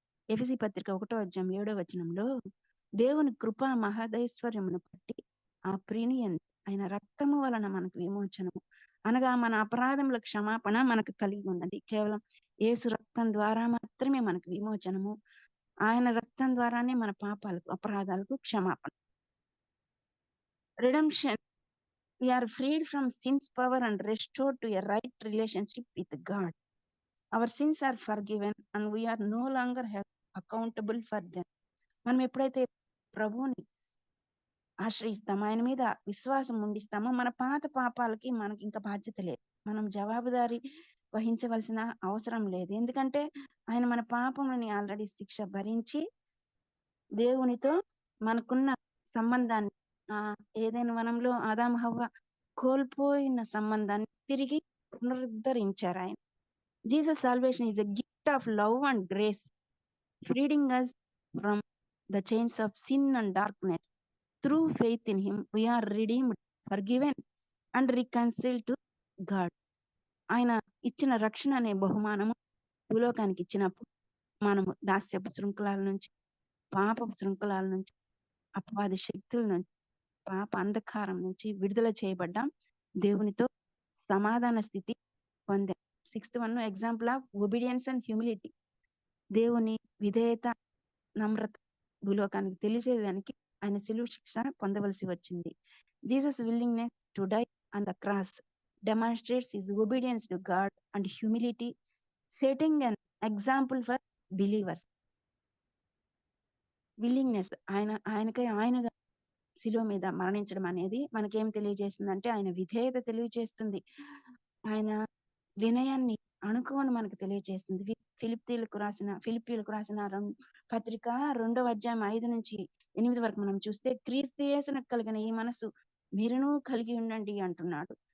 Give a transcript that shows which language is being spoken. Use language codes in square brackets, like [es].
[te] ఎఫెసీ పత్రిక 1:7 దేవుని కృపా మహదైశ్వర్యమును బట్టి ఆ ప్రియని ఆయన రక్తము వలన మనకు విమోచనము అనగా మన అపరాధముల క్షమాపణ మనకు కలిగి ఉన్నది. కేవలం యేసు రక్తం ద్వారా మాత్రమే మనకు విమోచనము. ఆయన రక్తం ద్వారానే మన పాపాలకు, అపరాధాలకు క్షమాపణ. [en] Redemption. We are freed from sin's power and restored to a right relationship with God. Our sins are forgiven and we are no longer held accountable for them. [te] మనం ఎప్పుడైతే ప్రభువుని ఆశ్రయిస్తామో, ఆయన మీద విశ్వాసం ఉండిస్తామో, మన పాత పాపాలకి మనకి ఇంకా బాధ్యత లేదు. మనం జవాబుదారీ వహించవలసిన అవసరం లేదు. ఎందుకంటే ఆయన మన పాపముని ఆల్రెడీ శిక్ష భరించి దేవునితో మనకున్న సంబంధాన్ని, ఏదైనా వనంలో ఆదాము హవ్వ కోల్పోయిన సంబంధాన్ని తిరిగి పునరుద్ధరించారు ఆయన. [en] Jesus salvation is a gift of love and grace, freeding us from the chains of sin and darkness. Through faith in him we are redeemed, forgiven and reconciled to God. [te] ఆయన ఇచ్చిన రక్షణ అనే బహుమానము భూలోకానికి ఇచ్చినప్పుడు మనము దాస్యపు శృంఖలాల నుంచి, పాపపు శృంఖలాల నుంచి, అపవాది శక్తుల నుంచి, పాప అంధకారం నుంచి విడుదల చేయబడ్డాం. దేవునితో సమాధాన స్థితి పొందాం. [en] 6th one, example of obedience and humility. [te] దేవుని విధేయత, నమ్రత భూలోకానికి తెలిసేదానికి ఆయన సిలువ శిక్ష పొందవలసి వచ్చింది. [en] Jesus willingness to die on the cross demonstrates his obedience to God and humility, setting an example for believers. [te] Willingness ఆయనకై ఆయనగా శిలువ మీద మరణించడం అనేది మనకేం తెలియజేస్తుందంటే ఆయన విధేయత తెలియజేస్తుంది, ఆయన వినయాన్ని అణుకువని మనకు తెలియజేస్తుంది. ఫిలిప్పీలకు రాసిన పత్రిక 2వ అధ్యాయం 5-8 వరకు మనం చూస్తే, క్రీస్తు యేసునకు కలిగిన ఈ మనసు మీరును కలిగి ఉండండి అంటున్నాడు.